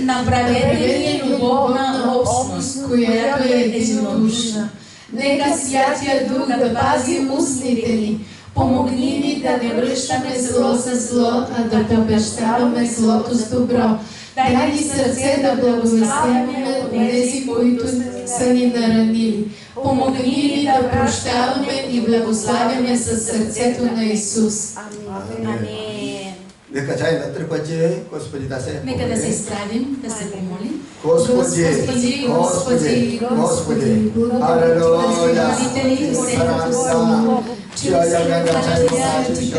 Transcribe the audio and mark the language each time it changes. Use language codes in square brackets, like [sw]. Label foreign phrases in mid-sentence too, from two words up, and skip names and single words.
[bg] Направете ни любовна общност, която е единодушна. Нека Святия Дух да пази устните ни. Помогни ни да не връщаме зло с зло, а да побеждаваме злото с добро. Дай ни сърце да благовестяваме онези, които са ни наранили. Помогни ни да прощаваме и благославяме със сърцето на Исус. Амин. 내가 잘 넣도록 거지. Господи, да се. Нека да се изправим, да се помолим. Господи, [ko] 할렐루야. [bg] Молители, [ko] 사랑합니다. 주여 영광과 찬송 주시옵소서.